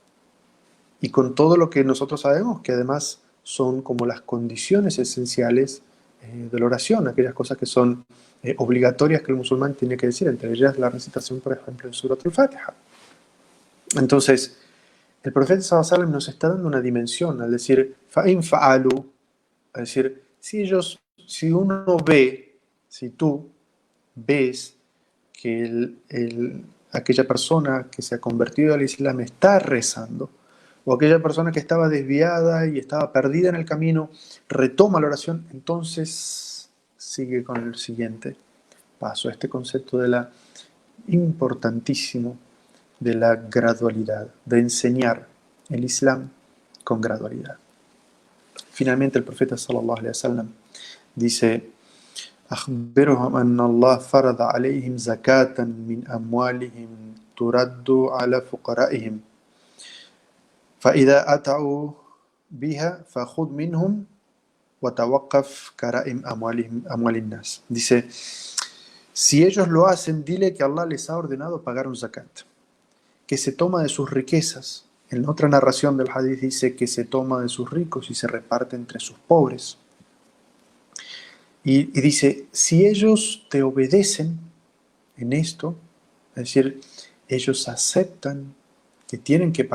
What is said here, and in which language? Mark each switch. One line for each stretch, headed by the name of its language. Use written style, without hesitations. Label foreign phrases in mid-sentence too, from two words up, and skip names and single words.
Spanish: Y con todo lo que nosotros sabemos, que además son como las condiciones esenciales de la oración, aquellas cosas que son obligatorias que el musulmán tiene que decir, entre ellas la recitación, por ejemplo, de Surat al-Fatiha. Entonces, el profeta
Arabic: صلى الله عليه وسلم
Spanish: nos está dando una dimensión al decir
Arabic: فإن فعلوا,
Spanish: es decir, si uno ve, si tú ves que aquella persona que se ha convertido al Islam está rezando, o aquella persona que estaba desviada y estaba perdida en el camino retoma la oración, entonces sigue con el siguiente paso, este concepto de la importantísimo de la gradualidad, de enseñar el Islam con gradualidad. Finalmente el profeta
Arabic: صلى الله عليه وسلم
Spanish: dice:
Arabic: أخبرهم أن الله فرض عليهم زكاة من أموالهم ترد على فقرائهم فإذا أتوا بها فخذ منهم وتوقف كرائم أموال الناس.
Spanish: Dice, si ellos lo hacen, dile que Allah les ha ordenado pagar un zakat, que se toma de sus riquezas. En otra narración del hadith dice que se toma de sus ricos y se reparte entre sus pobres. Y dice, si ellos te obedecen en esto, es decir, ellos aceptan que tienen que